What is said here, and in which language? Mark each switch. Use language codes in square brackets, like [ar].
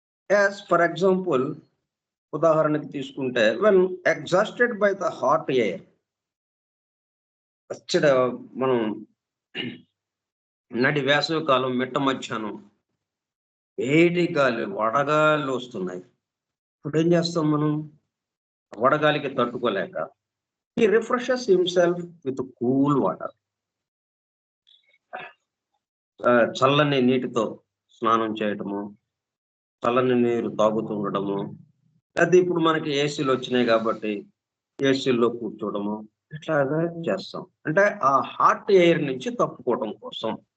[en] as for example, [te] ఉదాహరణకి తీసుకుంటే [en] when exhausted by the hot air, [te] మనం నడి వేసవి కాలం మిట్ట మధ్యాహ్నం వేడి గాలి, వడగాళ్ళు వస్తున్నాయి. ఇప్పుడు ఏం చేస్తాం మనం? వడగాలికి తట్టుకోలేక [en] he refreshes himself with cool water. [te] చల్లని నీటితో స్నానం చేయటము, చల్లని నీరు తాగుతూ ఉండడము, అది ఇప్పుడు మనకి ఏసీలు వచ్చినాయి కాబట్టి ఏసీల్లో కూర్చోవడము, ఇట్లాగా చేస్తాం. అంటే ఆ హాట్ ఎయిర్ నుంచి తప్పుకోవడం కోసం.